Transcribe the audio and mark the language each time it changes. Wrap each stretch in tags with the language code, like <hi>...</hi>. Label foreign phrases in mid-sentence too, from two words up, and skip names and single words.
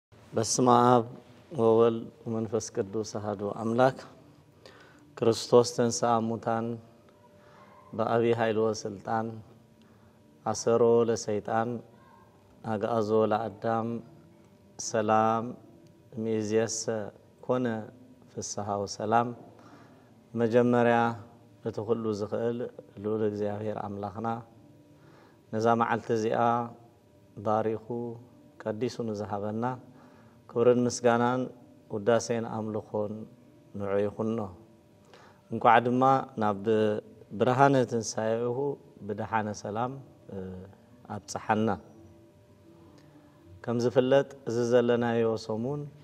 <gez>በስመ አብ ወወልድ ወመንፈስ ቅዱስ አሐዱ አምላክ ክርስቶስ ተንሥአ እሙታን በአብይ ኃይል ወስልጣን አሰሮ ለሰይጣን አግዓዞ ለአዳም ሰላም ሚእዜሰ ኮነ ፍስሐ ወሰላም መጀመሪያ</gez> <ti>ለተኹሉ ዝኽእል ልዑል እግዚአብሔር አምላኽና ነዛ መዓልቲ እዚኣ ባሪኹ ቀዲሱ ንዝሃበና ክብርን ምስጋናን ውዳሴን አምልኾን ንዑ ይኹኖ እንኳዕ ድማ ናብ ብርሃነ ትንሣኤሁ ብድሓነ ሰላም አብጽሐና ከም ዝፍለጥ እዚ ዘለናዮ ሰሙን</ti>